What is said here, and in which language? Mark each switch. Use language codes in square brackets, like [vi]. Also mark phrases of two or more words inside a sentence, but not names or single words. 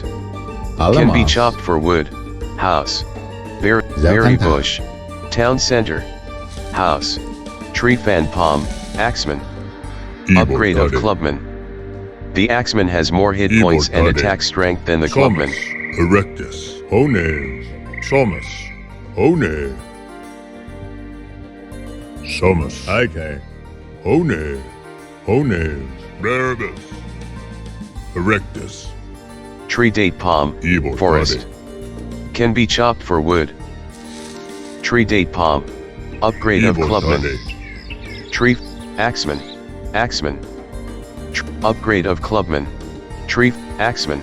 [en] Can be chopped for wood. House. Berry bush. Town center. House. Tree fan palm. Axeman. Upgrade of clubman. The axeman has more hit points and attack strength than the clubman. Erectus. Hone. Somus. Hone. Somus. Ike. Hone. Hone. Barabus. Erectus. Tree date palm. Forest. Can be chopped for wood. Tree date palm. Upgrade of clubman. Tree. Axeman. Axeman. Upgrade of clubman. Tree. Axeman.